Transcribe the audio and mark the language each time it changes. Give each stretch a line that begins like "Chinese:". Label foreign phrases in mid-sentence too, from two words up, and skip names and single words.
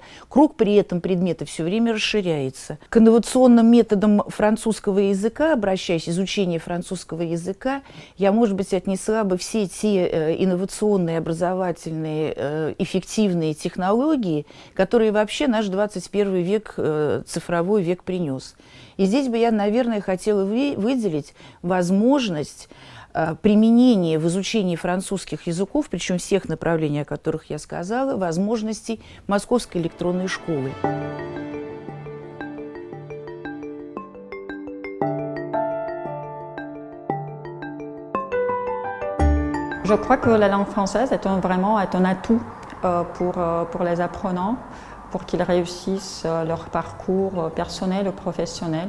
Russian: Круг при этом предмета все время расширяется. К инновационным методам французского языка, обращаясь, изучение французского языка, я, может быть, отнесла бы все те инновационные, образовательные, эффективные технологии, которые вообще наш 21 век, цифровой век принес. И здесь бы я, наверное, хотела выделить возможность применения в изучении французских языков, причем всех направлений, о которых я сказала, возможностей Московской электронной школы.
French: Je crois que la langue française est vraiment un atout pour les apprenants, pour qu'ils réussissent leur parcours personnel ou professionnel.